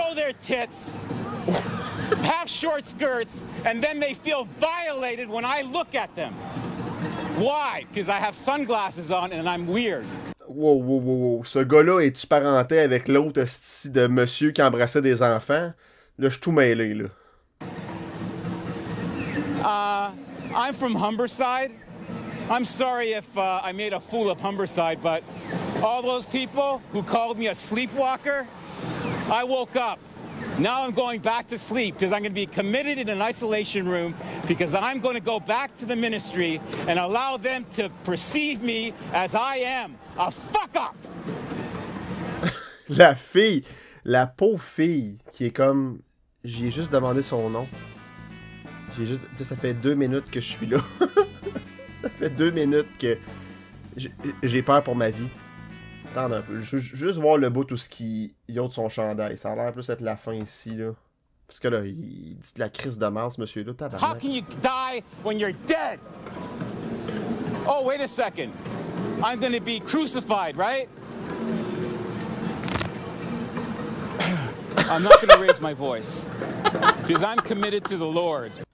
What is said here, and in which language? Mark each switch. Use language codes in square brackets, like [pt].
[en] Show their tits, have short skirts, and then they feel violated when I look at them. Why? Because I have sunglasses on and I'm weird. Wow, wow, wow, wow. [fr] Ce gars-là, es-tu parenté avec l'autre esti de monsieur qui embrassait des enfants? Là, je suis tout mêlé, là. [en] I'm from Humberside. I'm sorry if I made a fool of Humberside, but all those people who called me a sleepwalker, I woke up. Now I'm going back to sleep because I'm going to be committed in an isolation room because I'm going to go back to the ministry and allow them to perceive me as I am, a fuck up. [fr] La fille, la pauvre fille qui est comme... J'y ai juste demandé son nom. J'ai juste... Là, ça fait 2 minutes que je suis là. Ça fait 2 minutes que j'ai peur pour ma vie. Attends un peu. Juste voir le bout tout ce qui ôte son chandail. Ça a l'air plus être la fin ici, là. Parce que là, il dit de la crise de mars, monsieur-là. [en] How can you die when you're dead? Oh, wait a second. I'm going to be crucified, right? I'm not going to raise my voice. Because I'm committed to the Lord.